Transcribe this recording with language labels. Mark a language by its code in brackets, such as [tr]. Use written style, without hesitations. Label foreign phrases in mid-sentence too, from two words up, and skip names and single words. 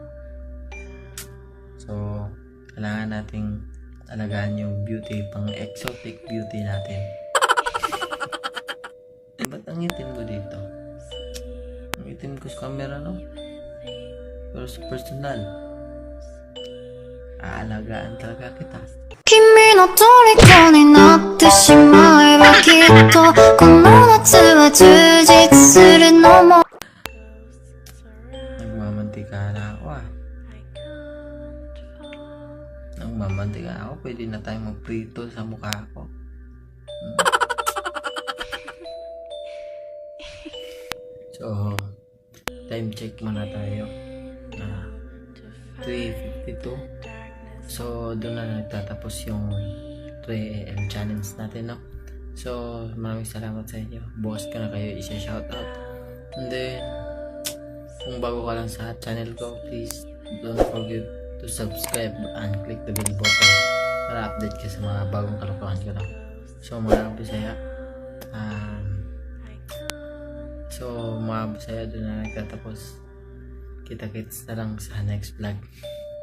[tl] So kailangan nating alagaan yung beauty, pang [en] exotic beauty [tl] natin. Ba't ang itim ko dito? Ang itim ko sa camera, no? Pero sa personal, aalagaan talaga kita. [ja] 君の虜になってしまえばきっとこの夏は充実するのも [tl] Nagmamantika na ako ah. Nagmamantika ako, pwede na tayong magprito sa mukha ko. So, [en] time check [tl] muna tayo. 3:52. So, doon na nagtatapos yung 3 [en] AM challenge [tl] natin, no? So, maraming salamat sa inyo. Bukas ko na kayo isa-shoutout. [en] And then, [tl] kung bago ka lang sa channel ko, [en] please don't forget to subscribe and click the bell button [tl] para update ka sa mga bagong kalokohan ko, no? So, mga Bisaya, mga Bisaya, doon na nagtatapos. Kita-kits na lang sa [en] next vlog.